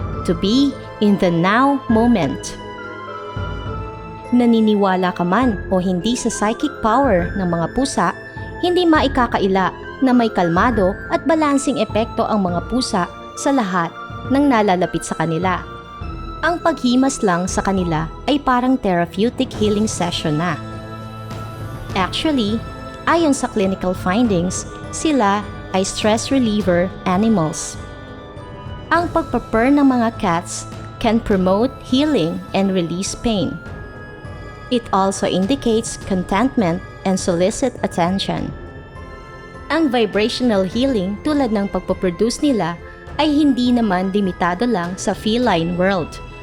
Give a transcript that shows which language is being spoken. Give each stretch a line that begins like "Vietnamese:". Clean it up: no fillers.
English: To be in the now moment.
Filipino: Naniniwala ka man o hindi sa psychic power ng mga pusa, hindi maikakaila na may kalmado at balancing epekto ang mga pusa sa lahat ng nalalapit sa kanila. Ang paghimas lang sa kanila ay parang therapeutic healing session na. Actually, ayon sa clinical findings, sila ay stress reliever animals. Ang pagpapurr ng mga cats
English: can promote healing and release pain. It also indicates contentment and solicit attention.
Filipino: Ang vibrational healing tulad ng pagpoproduce nila ay hindi naman limitado lang sa feline world.